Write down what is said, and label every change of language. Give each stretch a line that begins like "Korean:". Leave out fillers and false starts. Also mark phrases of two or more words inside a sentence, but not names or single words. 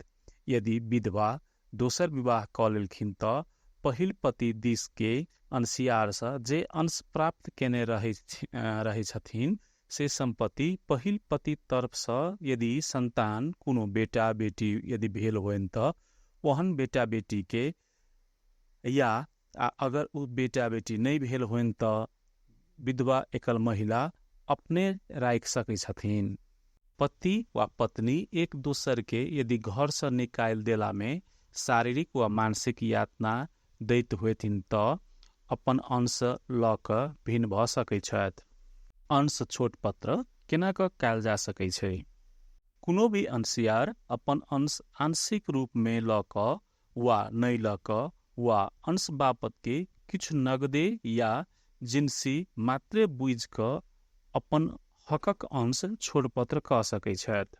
Maithili: यदि विधवा दोसर विवाह कऽ लेलखिन तऽ पहिल पति दिस के अंशियार से जे अंश प्राप्त केने रहै छथिन से संपत्ति पहिल पति तरफ से यदि संतान कोनो बेटा बेटी यदि भेल होइन तऽ ओहन बेटा बेटी के या अगर उ बेटा बेटी नहीं भेल होइन तऽ विधवा एकल महिला अपने राख सकै छथिन। पति वा पत्नी एक दूसर के यदि घर से निकाल देला में शारीरिक वा मानसिक यातना दैत होथिन तऽ अपन अंश लऽ कऽ भिन्न भऽ सकै छथि। अंश छोट पत्र केना कऽ कयल जा सकै छै? कोनो भी अंशियार अपन अंश आंशिक रूप में लऽ कऽ वा नहीं लऽ कऽ वा अंश बापत के किछु नगदे या जिनसी मात्रे बुझ कऽ अपन हकक अंश छोड़पत्र कऽ सकै छथि।